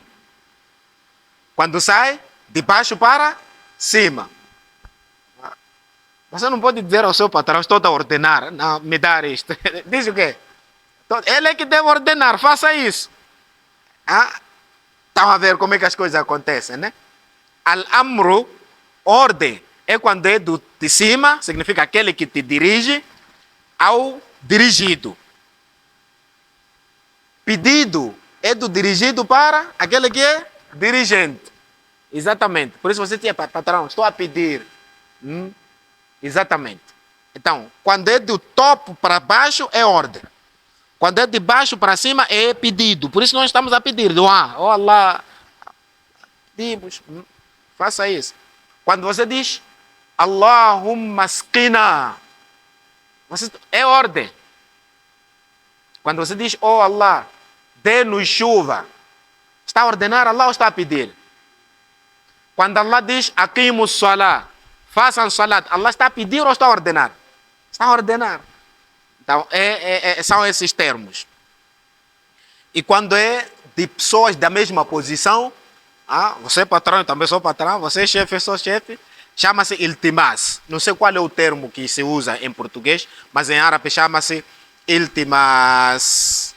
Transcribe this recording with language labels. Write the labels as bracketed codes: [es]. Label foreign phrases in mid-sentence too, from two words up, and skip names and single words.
[pt] Quando sai de baixo para cima. Você não pode dizer ao seu patrão, estou a ordenar, não, me dar isto. Diz o quê? Ele é que deve ordenar, faça isso. Estão a ver como é que as coisas acontecem, né? Al-amru, ordem, é quando é de cima, significa aquele que te dirige, ao dirigido. Pedido é do dirigido para aquele que é dirigente. Exatamente. Por isso você tinha, patrão, estou a pedir. Exatamente. Então, quando é do topo para baixo, é ordem. Quando é de baixo para cima, é pedido. Por isso nós estamos a pedir. Dua. Oh Allah, pedimos. Faça isso. Quando você diz [ar] اللهم اسقنا, [pt] é ordem. Quando você diz, oh Allah, dê-nos chuva, está a ordenar Allah ou está a pedir? Quando Allah diz [ar] أقيموا الصلاة, [pt] façam salat, Allah está a pedir ou está a ordenar? Está a ordenar. Então, são esses termos. E quando é de pessoas da mesma posição, você é patrão, eu também sou patrão, você é chefe, eu sou chefe, chama-se iltimas. Não sei qual é o termo que se usa em português, mas em árabe chama-se iltimas.